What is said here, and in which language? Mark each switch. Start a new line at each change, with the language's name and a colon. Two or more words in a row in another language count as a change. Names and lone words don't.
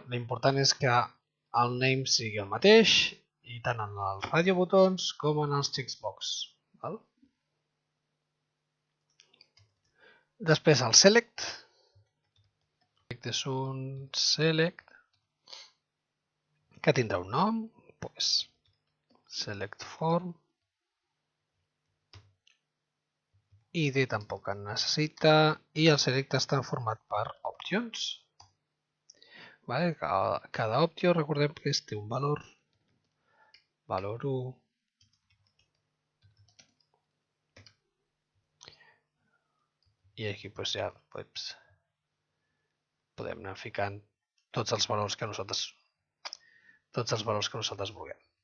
Catalan: L'important és que el name sigui el mateix i tant en els radiobotons com en els checkbox. Després el select. És un select que tindrà un nom, select form. ID tampoc en necessita i el select està format per options. Cada opció, recordem que té un valor, valor 1, i aquí ja podem anar ficant tots els valors que nosaltres vulguem.